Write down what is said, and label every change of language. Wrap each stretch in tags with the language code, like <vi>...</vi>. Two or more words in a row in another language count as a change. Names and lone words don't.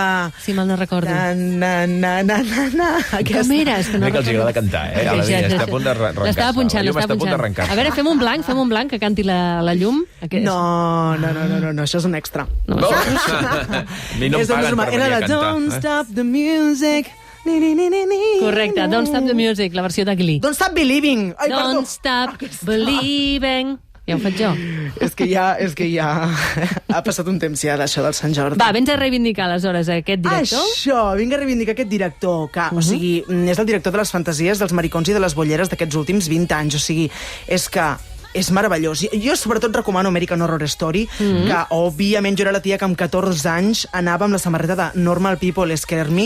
<ca>Si mal no recordo. Na. Com era? És que no Mira que els agrada cantar, eh? A la Ja, vida, ja, està ja. a punt d'arrencar-se. L'estava punxant, La llum l'estava està a punt punxant. d'arrencar-se. A veure, fem un blanc que canti la llum. No, això és un extra. No. Ni no em És un paguen normal. per venir Era a de cantar. Don't stop the music. Correcte, Don't Stop the Music, la versió de Glee. Don't Stop Believing. Ai, perdó. Don't Stop Believing. Ja ho faig jo. És que ja ha passat un temps ja d'això del Sant Jordi. Va, vens a reivindicar aleshores aquest director? Això, vinc a reivindicar aquest director, que, o sigui, és el director de les fantasies, dels maricons i de les bolleres d'aquests últims 20 anys. O sigui, és que és meravellós. Jo sobretot recomano American Horror Story, que òbviament jo era la tia que amb 14 anys anava amb la samarreta de</ca> <en>Normal People Scare Me.</en>